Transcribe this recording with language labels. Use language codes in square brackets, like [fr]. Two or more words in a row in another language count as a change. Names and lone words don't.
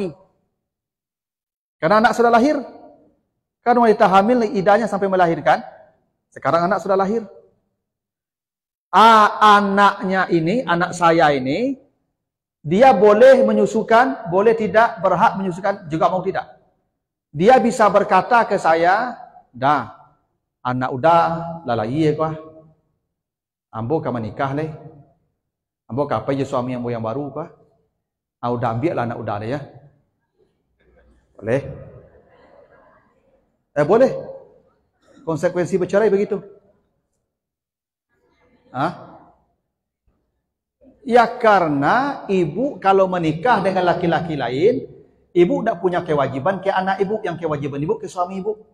[id] Karena anak sudah lahir. Kan wanita hamil iddahnya sampai melahirkan. Sekarang anak sudah lahir. Anaknya ini, anak saya ini, dia boleh menyusukan, boleh tidak, berhak menyusukan, juga mau tidak. Dia bisa berkata ke saya, dah, anak udah lalai kah? [min] Ambo ka menikah leh. Ambo ka apa je suami ambo yang baru kah? [id] Udah ambil lah anak udah deh ya. Boleh? Boleh. Konsekuensi bercerai begitu. Ya karena ibu kalau menikah dengan laki-laki lain, ibu tidak punya kewajiban ke anak ibu, yang kewajiban ibu ke suami ibu.